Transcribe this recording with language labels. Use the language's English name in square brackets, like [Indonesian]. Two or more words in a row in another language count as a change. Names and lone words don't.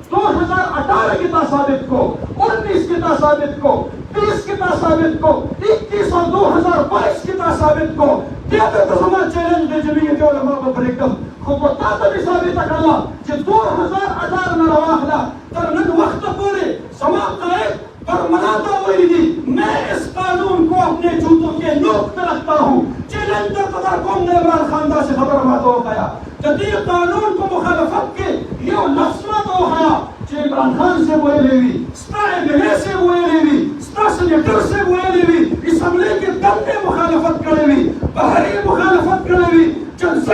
[Pashto] 2018 کې تا ثابت کو 19 کې تا ثابت کو 20 کې تا ثابت کو 21 اور 2022 کې تا ثابت کو بیا درته زما چیلنج د جمعیت علما به پرېږدم خو په تا ته مې ثابته کړله چې 2018 نه راواخله تر نن وخته پورې زما قائد برملا تا ویلي دي [Urdu] میں اس قانون کو اپنے جوتوں کے نوک پہ رکھتا ہوں [Pashto] چیلنج درته درکوم د عمران خان داسې خبره ما ته وښیه د دې قانون په مخالفت کې یو لفظ ما ته وښیه چې عمران خان صاحب ویلی وي ستا ایم ایل اے صاحب ویلی وي ستا سینیټر صاحب ویلی وي اسمبلی کې دندې مخالفت کړی وي بهري مخالفت کړی وي جلسه